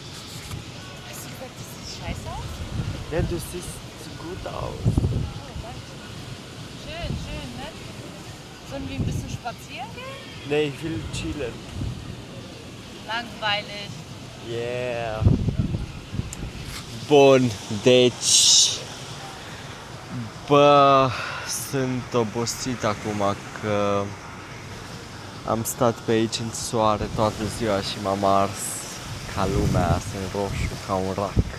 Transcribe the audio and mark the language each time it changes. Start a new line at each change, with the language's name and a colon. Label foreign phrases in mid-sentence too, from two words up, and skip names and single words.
German: Scheiße. Ja, du siehst so gut aus. Schön, schön, ne? Sollen wir ein bisschen spazieren gehen? Nee, ich will chillen. Langweilig. Yeah.
Romanian: Bun, deci... Bă, sunt obosit acum că am stat pe aici în soare toată ziua și m-am ars ca lumea, sunt roșu ca un rac.